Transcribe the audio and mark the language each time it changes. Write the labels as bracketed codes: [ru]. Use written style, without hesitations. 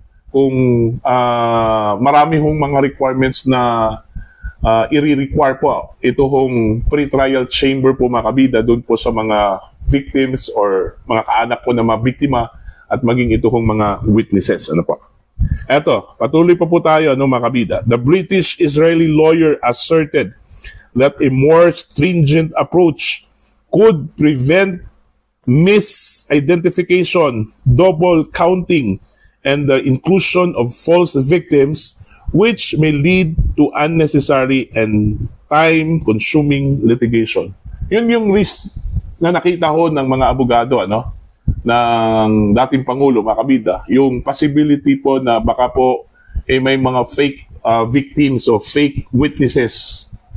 [tl] Kung marami hong mga requirements na i-require po ito hong pre-trial chamber po, mga kabida, doon po sa mga victims or mga kaanak po na mga biktima at maging ito hong mga witnesses. Eto, patuloy pa po tayo, mga kabida. [en] The British-Israeli lawyer asserted that a more stringent approach could prevent misidentification, double counting, and the inclusion of false victims, which may lead to unnecessary and time-consuming litigation. [tl] Yun yung risk na nakita ho ng mga abogado, ng dating Pangulo, mga kabida, yung possibility po na baka po may mga fake victims o fake witnesses.